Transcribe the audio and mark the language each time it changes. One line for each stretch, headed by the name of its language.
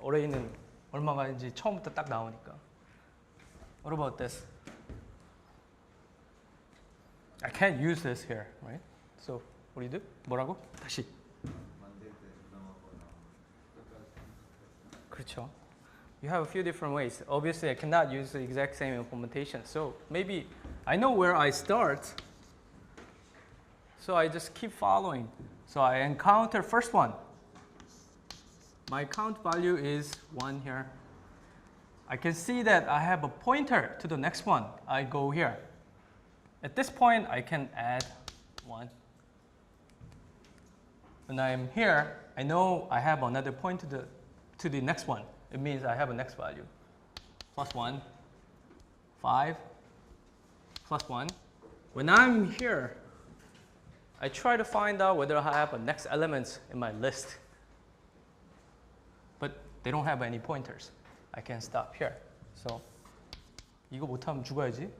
Korean: array는 얼마가인지 처음부터 딱 나오니까.
English: What about this? I can't use this here, right? So what do you do?
Korean: 뭐라고? 다시. 그렇죠.
English: You have a few different ways. Obviously, I cannot use the exact same implementation. So maybe I know where I start. So I just keep following. So I encounter first one. My count value is 1 here. I can see that I have a pointer to the next one. I go here. At this point, I can add 1. When I'm here, I know I have another point to the next one. It means I have a next value. Plus 1, 5, plus 1. When I'm here, I try to find out whether I have a next elements in my list. But they don't have any pointers. I can stop here.
Korean: So 이거 못하면 죽어야지.